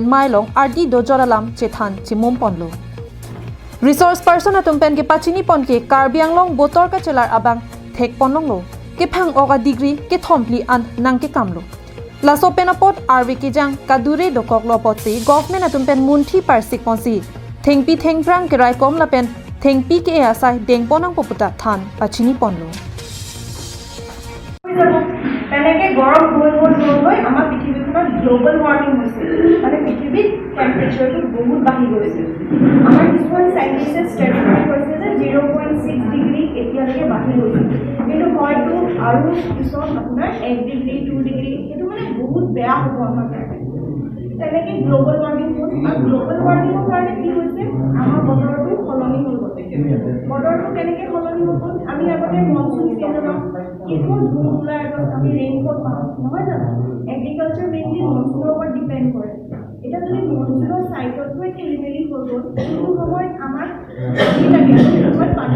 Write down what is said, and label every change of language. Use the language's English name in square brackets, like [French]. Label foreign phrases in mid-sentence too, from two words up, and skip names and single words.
[Karbi] Mailong RD Dojoralam Chethan Chemun Ponlo [English] Resource Person [Karbi] Atum Pen ke Pachini Pon ke Karbiang Long Botor Ka Chelar Abang Thek Ponlong lo ke phang oga degree ke thompli an nang ke kamlo laso penapot RV ke jang kadure dokok lopoti government atum pen munthi parsik ponsi thengpi thengprang ke rai kom lapen thengpi ke asai dengponang poputa than pachini ponlo [Assamese] তেনেকে গৰম হৈ আমাৰ পৃথিৱীখনত [English] global warming [Assamese] হৈছে মানে পৃথিৱীৰ টেম্পাৰেচাৰটো বহুত বাঢ়ি গৈছে আমাৰ কিছুমান সাইন্টিষ্টে ষ্টেটিষ্টিক কৈছে যে 0.6 ডিগ্ৰী এতিয়ালৈকে বাঢ়ি গৈছে কিন্তু হয়তো আৰু পিছত আপোনাৰ 1 ডিগ্ৰী 2 ডিগ্ৰী সেইটো মানে বহুত বেয়া হ'ব আমাৰ কাৰণে তেনেকে [English] global warming [Assamese] হ'ল আৰু [English] global warming [Assamese] কাৰণে কি হৈছে আমাৰ বতৰটো সলনি হৈ গৈছে বতৰটো কেনেকে সলনি হ'ব আমি আগতে [English] monsoon season [Assamese] কিন্তু জুলাই আগত আমি ৰেইনফল পাওঁ নহয় জানো [English] agriculture mainly monsoon [Assamese] ওপৰত ডিপেণ্ড কৰে এটা যদি মনসুনৰ চাইকেলটোৱে খেলিমেলি হৈ গ'ল সেইটো সময়ত আমাৰ পানী